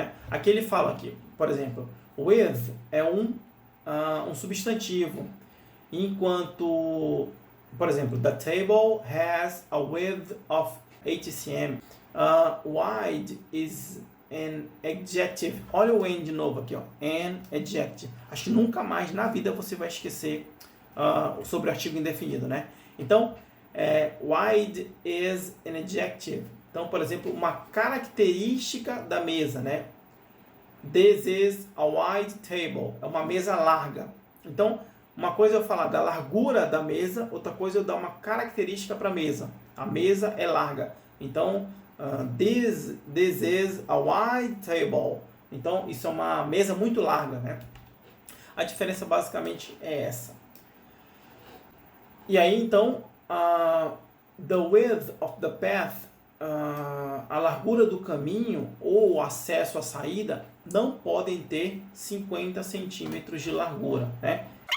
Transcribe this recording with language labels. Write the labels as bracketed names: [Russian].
[Portuguese] Aqui ele fala aqui, por exemplo, with é um substantivo, enquanto, por exemplo, the table has a width of 80 cm. [English] Wide is an adjective. Olha o an de novo aqui, an adjective. [Portuguese] Acho que nunca mais na vida você vai esquecer sobre o artigo indefinido, né? [English] Então, wide is an adjective. [Portuguese] Então, por exemplo, uma característica da mesa, né? [English] This is a wide table. É uma mesa larga. [Portuguese] Então, uma coisa é eu falar da largura da mesa, outra coisa é eu dar uma característica para a mesa. A mesa é larga. [English] Então, this is a wide table. [Portuguese] Então, isso é uma mesa muito larga, né? A diferença basicamente é essa. E aí, então, The width of the path, a largura do caminho ou o acesso à saída não podem ter 50 centímetros de largura, né?